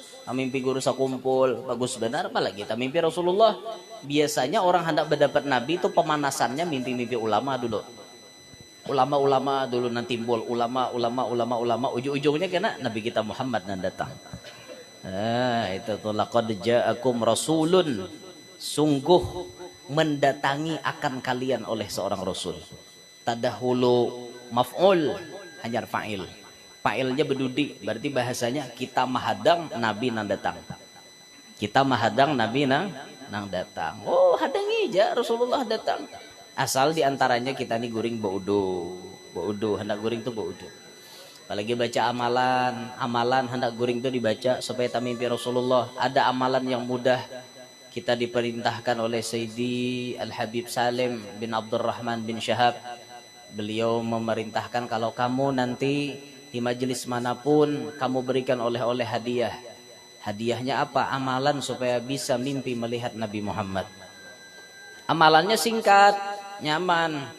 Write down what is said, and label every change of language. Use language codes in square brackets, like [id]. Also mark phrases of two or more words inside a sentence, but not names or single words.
[bjn] Tak mimpi guru sakumpul, bagus benar. Apalagi tak mimpi Rasulullah. [id] Biasanya orang hendak berdapat Nabi itu pemanasannya mimpi-mimpi ulama dulu. Ulama-ulama dulu nanti timbul ulama, ujung-ujungnya kena Nabi kita Muhammad yang datang. Itu tuh [ar] لقد جاءكم رسول, [id] sungguh mendatangi akan kalian oleh seorang rasul. [ar] تقدم مفعول hanya fa'il. [bjn] Fa'ilnya berdudi, berarti bahasanya kita mahadang Nabi nang datang. Kita mahadang Nabi nang datang. Oh, hadangi aja Rasulullah datang. Asal diantaranya kita nih guring baudu, hendak guring tuh baudu. [id] Apalagi baca amalan hendak guring itu dibaca supaya tak mimpi Rasulullah. Ada amalan yang mudah kita diperintahkan oleh Sayyidi Al-Habib Salim bin Abdurrahman bin Syahab. Beliau memerintahkan kalau kamu nanti di majelis manapun kamu berikan oleh-oleh hadiah. Hadiahnya apa? Amalan supaya bisa mimpi melihat Nabi Muhammad. Amalannya singkat, nyaman.